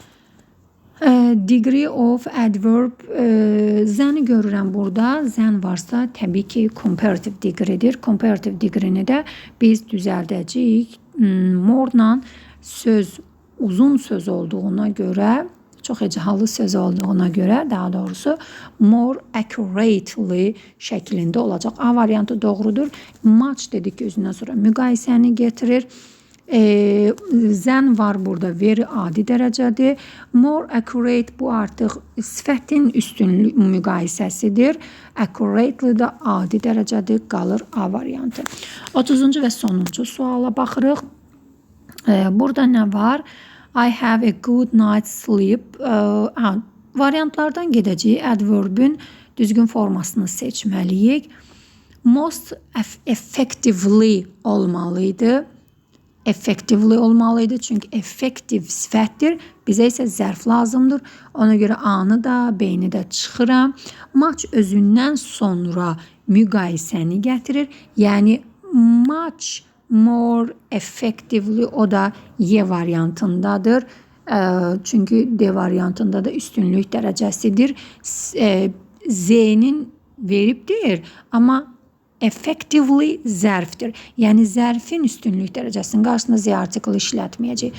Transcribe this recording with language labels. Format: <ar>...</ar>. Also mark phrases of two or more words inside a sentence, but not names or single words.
<en>Degree of adverb</en> <az>zəni görürəm burada. Zən varsa təbii ki</az> <en>comparative degree-dir. Comparative degree-ni</en> <az>də biz düzəldəcəyik. More-la söz uzun söz olduğuna görə, çox hecalı söz olduğuna görə, daha doğrusu</az> <en>more accurately</en> <az>şəklində olacaq. A variantı doğrudur. Much dedik ki özündən sonra müqayisəni getirir. Zen var burada, very adi dərəcədir.</az> <en>More accurate</en> <az>bu artıq sifətin üstünlük müqayisəsidir. Accurately də adi dərəcədir, qalır A variantı. 30-cu və sonuncu suala baxırıq. Burada nə var?</az> <en>I have a good night's sleep.</en> <az>Variantlardan gedəcəyik. Adverbün düzgün formasını seçməliyik.</az> <en>Most effectively olmalıydı.</en> <az>Effectively olmalıydı. Çünki effective sifətdir. Bizə isə zərf lazımdır. Ona görə A-nı da, B-ni də çıxıram. Much özündən sonra müqayisəni gətirir. Yəni</az> <en>much more effectively</en> <az>o da Y variantındadır. Çünki D variantında da üstünlük dərəcəsidir. Z-nin veribdir, amma effectively zərfdir. Yəni zərfin üstünlük dərəcəsinin qarşısında Z artiklı işlətməyəcək.</az>